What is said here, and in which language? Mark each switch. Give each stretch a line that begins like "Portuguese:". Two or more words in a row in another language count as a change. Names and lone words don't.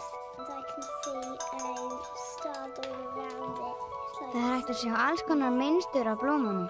English: And I can see a star all around it.
Icelandic: Það hægt að sjá alls konar mynstur á blómunum.